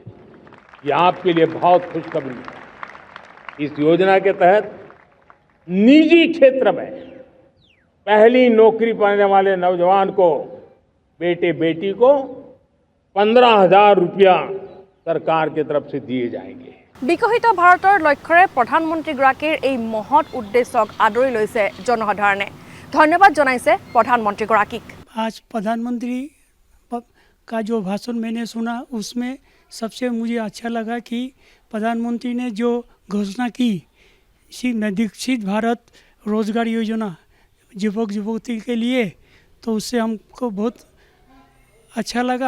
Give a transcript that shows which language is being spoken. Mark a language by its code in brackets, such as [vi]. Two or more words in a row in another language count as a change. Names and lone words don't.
[hi] ये आपके लिए बहुत खुशखबरी है। इस योजना के तहत निजी क्षेत्र में पहली नौकरी पाने वाले नौजवान को, बेटे बेटी को 15,000 रुपया सरकार की तरफ से दिए जाएंगे। [as] বিকশিত ভাৰতৰ লক্ষ্যৰে প্ৰধানমন্ত্ৰীগৰাকীৰ এই মহৎ উদ্দেশ্যক আদৰি লৈছে জনসাধাৰণে। ধন্যবাদ জনাইছে প্ৰধানমন্ত্ৰীগৰাকীক। [hi] आज प्रधानमंत्री का जो भाषण मैंने सुना, उसमें सबसे मुझे अच्छा लगा कि प्रधानमंत्री ने जो घोषणा की, विकसित भारत रोजगार योजना युवक युवती के लिए, तो उससे हमको बहुत अच्छा लगा।